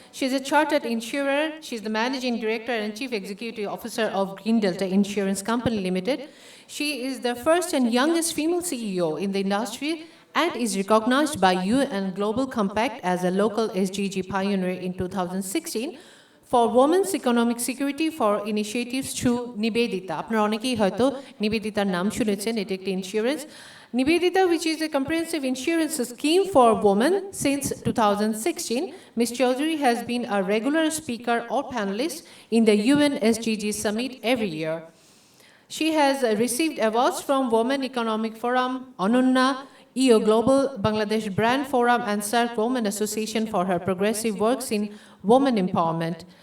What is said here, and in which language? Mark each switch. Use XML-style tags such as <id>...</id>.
<en>She's a chartered insurer. She's the Managing Director and Chief Executive Officer of Green Delta Insurance Company Limited. She is the first and youngest female CEO in the industry and is recognized by UN Global Compact as a local SDG pioneer in 2016 for women's economic security for initiatives through Nibedita.</en> <bn>আপনারা অনেকেই হয়তো নিবেদিতার নাম শুনেছেন, এটি একটি insurance.</bn> <en>Nibedita, which is a comprehensive insurance scheme for women since 2016. Ms. Chaudhary has been a regular speaker or panelist in the UN SDG Summit every year. She has received awards from Women Economic Forum, Onunna, EO Global, Bangladesh Brand Forum, and SARC Women Association for her progressive works in women empowerment.</en>